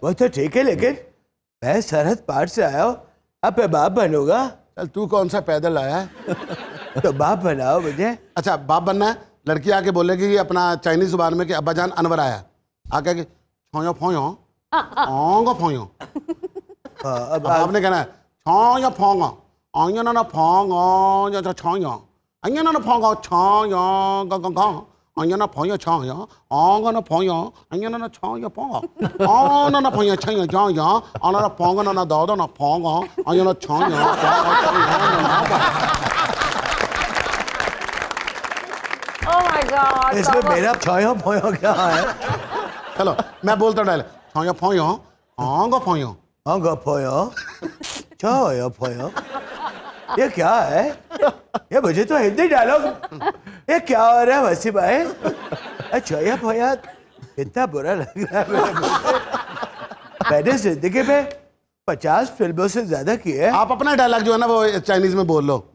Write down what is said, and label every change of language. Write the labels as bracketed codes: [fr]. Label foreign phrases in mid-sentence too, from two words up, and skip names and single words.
[hi] वो तो ठीक है, लेकिन मैं सरहद पार से आया हूँ, अब मैं बाप बनूंगा। चल तू कौन सा पैदल आया है? तो बाप बनाओ मुझे। अच्छा बाप बनना है। लड़की आके बोलेगी अपना चाइनीज जुबान में कि अब्बाजान अनवर आया, आके कि छोयो फोयो ओंगो फोयो। अब आपने कहना है छोयो फोंगो ओंयो ना फोंगो जो छोयो ओंयो ना फोंगो छोयो गो गो गो ओंयो ना फोयो छोयो ओंगो ना फोयो ओंयो ना छोयो फोंगो ओ ना फोयो छोयो जो यो ओ ना फोंगो ना दो दो ना फोंगो ओंयो ना छोयो। [en] oh my God. [hi] इसमें मेरा छोयो फोयो क्या है? चलो मैं बोलता डाल छोयो फोयो ओंगो फोयो ओंगो फोयो छोयो फोयो। ये क्या है? ये मुझे तो हिंदी डायलॉग, ये क्या हो रहा है वसी भाई? अच्छा ये भैया इतना बुरा लग रहा है मेरे मुझे। मैंने जिंदगी में 50 फिल्मों से ज्यादा की है। आप अपना डायलॉग जो है ना वो चाइनीज में बोल लो।